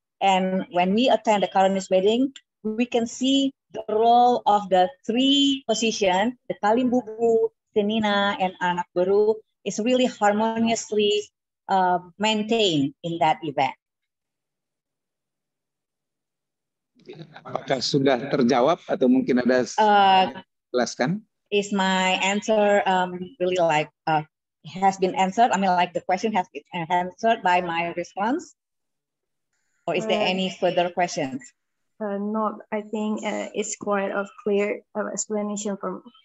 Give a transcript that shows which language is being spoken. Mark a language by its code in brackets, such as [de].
[en] And when we attend the Karonese wedding, we can see the role of the 3 positions, the Kalimbubu, Senina, and Anak Baru, is really harmoniously maintained in that event. [id] Apakah sudah terjawab atau mungkin ada jelaskan? [en] Is my answer really like has been answered? I mean, like the question has been answered by my response, or is there any further questions? No, I think it's quite a clear explanation from.